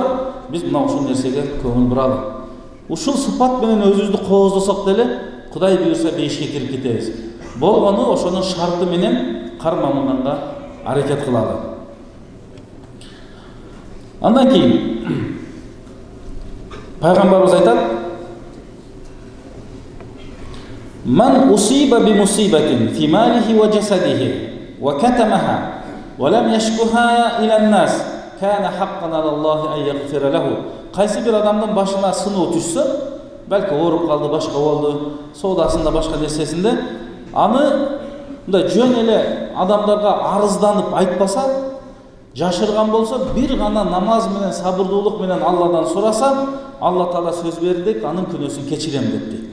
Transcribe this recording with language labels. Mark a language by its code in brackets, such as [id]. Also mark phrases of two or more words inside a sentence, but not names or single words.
[ky] Биз мына ушул нерсеге көңүл буралы. Ушул сыпат менен өзүбүздү кооздосок деле, Кудай буйрса бейишке кирип кетебиз. Болгону ошонун шарты менен карманганга аракет кылалы. Андан кийин пайгамбарыбыз айтат: [ar] "من أصيب بمصيبة في ماله وجسده وكتمها ولم يشكها إلى الناس كان حقا على الله أن يغفر له." [ky] Кайсы бир адамдын башына сыноо түшсө, Belki ооруп калды, башка болду, соодасында, башка нерсесинде. Аны мындай жөн эле адамдарга арызданып айтпаса, жашырган болсо, бир гана намаз менен, сабырдуулук менен Алладан сураса, Алла Таала сөз берди, анын күнөөсүн кечирем деп дейт.